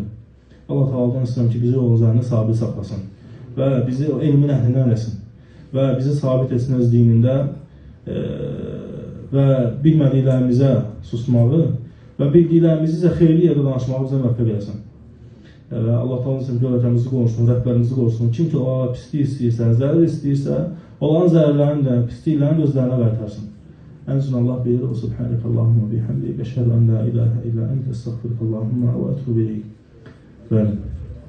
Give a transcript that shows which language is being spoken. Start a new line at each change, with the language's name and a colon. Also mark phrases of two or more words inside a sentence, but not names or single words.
Azerbaijani: Allah Taala'dan istəyirəm ki, bizi yolun üzərində sabit saxlasın və bizi elmin əhlindən eləsin və bizi sabit etsin öz dinində və bilmədiklərimizə susmağı və bildiklərimizi isə xeyirli yerdə danışmağı bizə müvəffəq eləsin. Allah Taala'nın sizin görəcəmizi qorusun, rəhbərimizi qorusun. Kim ki, onlara pislik istəyirsə, zərər istəyirsə, onların zərərlərini də, pisliklərini özlərinə qaytarsın. En son Allah buyurur,
Arabic: سبحانك اللهم وبحمدك, أشهد أن لا إله إلا أنت، أستغفرك وأتوب إليك.